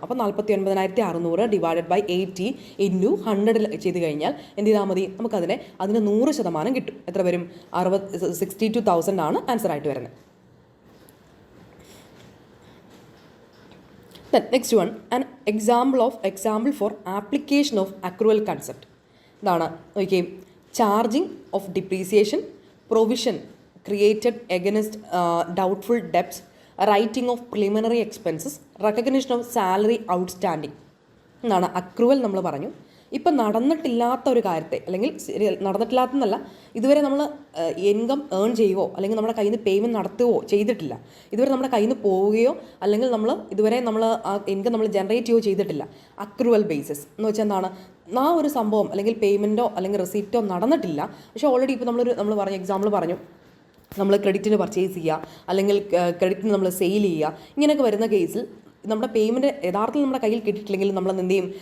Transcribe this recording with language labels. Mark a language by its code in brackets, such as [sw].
[ml] അപ്പോൾ 49,600 divided by 80 into 100 ചെയ്ത് കഴിഞ്ഞാൽ എന്ത് ചെയ്താൽ മതി? അതിന് 100% കിട്ടും. എത്ര വരും? 62,000 ആണ് ആൻസർ ആയിട്ട് വരുന്നത്. [en] Next one, an example for application of accrual concept. [ml] ഇതാണ് നോക്കിയേ. [en] Charging of depreciation, provision created against doubtful debts, writing of preliminary expenses, recognition of salary outstanding. [ml] എന്നാണ് അക്രൂവൽ നമ്മൾ പറഞ്ഞു. ഇപ്പം നടന്നിട്ടില്ലാത്ത ഒരു കാര്യത്തെ, അല്ലെങ്കിൽ നടന്നിട്ടില്ലാത്തതെന്നല്ല, ഇതുവരെ നമ്മൾ ഇൻകം ഏൺ ചെയ്യുകയോ അല്ലെങ്കിൽ നമ്മുടെ കയ്യിൽ നിന്ന് പേയ്മെൻറ്റ് നടത്തുകയോ ചെയ്തിട്ടില്ല. ഇതുവരെ നമ്മുടെ കയ്യിൽ നിന്ന് പോവുകയോ അല്ലെങ്കിൽ ഇതുവരെ നമ്മൾ ആ ഇൻകം നമ്മൾ ജനറേറ്റ് ചെയ്യുകയോ ചെയ്തിട്ടില്ല. അക്രൂവൽ ബേസിസ് എന്ന് വെച്ചാൽ എന്താണ്? ആ ഒരു സംഭവം അല്ലെങ്കിൽ പേയ്മെൻറ്റോ അല്ലെങ്കിൽ റെസീപ്റ്റോ നടന്നിട്ടില്ല, പക്ഷേ ഓൾറെഡി ഇപ്പോൾ നമ്മൾ പറഞ്ഞു, എക്സാമ്പിൾ പറഞ്ഞു, നമ്മൾ ക്രെഡിറ്റിന് പർച്ചേസ് ചെയ്യുക അല്ലെങ്കിൽ ക്രെഡിറ്റിന് നമ്മൾ സെയിൽ ചെയ്യുക, ഇങ്ങനെയൊക്കെ വരുന്ന കേസിൽ നമ്മുടെ പേയ്മെൻറ്റ് യഥാർത്ഥത്തിൽ നമ്മുടെ കയ്യിൽ കിട്ടിയിട്ടില്ലെങ്കിൽ നമ്മൾ എന്ത് ചെയ്യും?